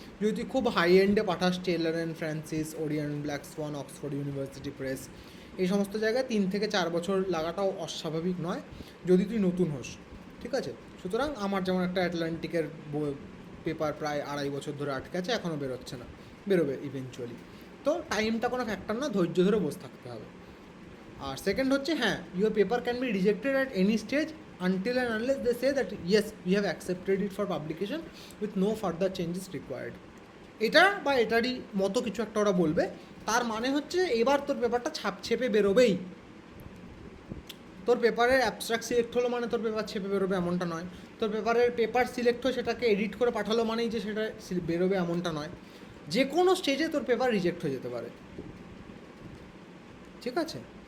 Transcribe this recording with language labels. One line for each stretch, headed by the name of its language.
Bangla: যদি তুই খুব হাই এন্ডে পাঠাস, Taylor and Francis, Orient black Schwann, Oxford university press, এই সমস্ত জায়গায় 3 থেকে 4 বছর লাগাটাও অস্বাভাবিক নয় যদি তুই নতুন হোস, ঠিক আছে? সুতরাং আমার যেমন একটা অ্যাটলান্টিকের পেপার প্রায় 2.5 বছর ধরে আটকে আছে, এখনও বেরোচ্ছে না, বেরোবে ইভেনচুয়ালি। তো টাইমটা কোনো ফ্যাক্টর না, ধৈর্য ধরে বসে থাকতে হবে। আর সেকেন্ড হচ্ছে, হ্যাঁ,
English: Your paper can be rejected at any stage until and unless they say that yes, we have accepted it for publication with no further changes required.
Bangla: এটা বা এটারই মতো কিছু একটা ওরা বলবে। তার মানে হচ্ছে এবার তোর পেপারটা ছেপে বেরোবেই। তোর পেপারের অ্যাবস্ট্রাক্ট সিলেক্ট হলো মানে তোর পেপার ছেপে বেরোবে এমনটা নয়। তোর পেপারের পেপার সিলেক্ট হয়ে সেটাকে এডিট করে পাঠালো মানেই যে সেটা বেরোবে এমনটা নয়। যে কোনো স্টেজে তোর পেপার রিজেক্ট হয়ে যেতে পারে, ঠিক আছে?